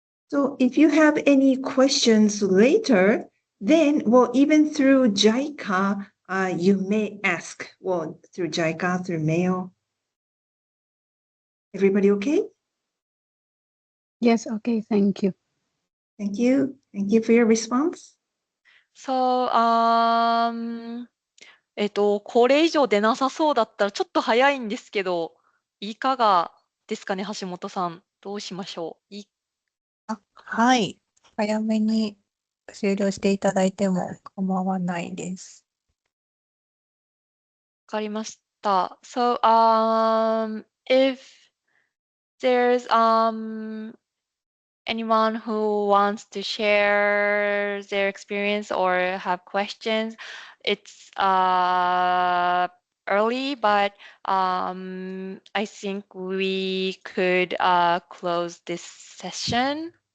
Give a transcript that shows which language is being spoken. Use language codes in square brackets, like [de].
[en] So if you have any questions later, then, well, even through JICA, you may ask, well, through JICA, through mail. Everybody okay? Yes, okay, thank you. Thank you. Thank you for your response. So, [ja] これ以上出なさそうだったらちょっと早いんですけど、いかがですかね、橋本さん。どうしましょう。はい。早めに終了していただいても構わないです。わかりました。 [en] So, if there's anyone who wants to share their experience or have questions, it's early, but I think we could close this session.